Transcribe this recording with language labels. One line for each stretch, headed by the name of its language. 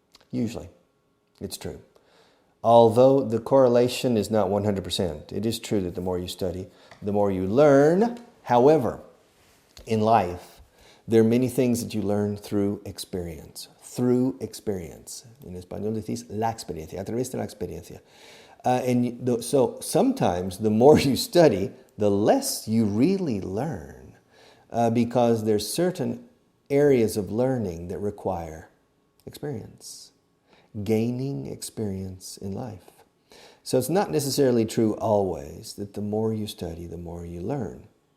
English: Usually, it's true. Although the correlation is not 100%, it is true that the more you study, the more you learn. However, in life, there are many things that you learn through experience. Through experience.
Spanish: En español decís la experiencia, a través de la experiencia.
English: So sometimes the more you study, the less you really learn because there's certain areas of learning that require experience, gaining experience in life. So it's not necessarily true always that the more you study, the more you learn.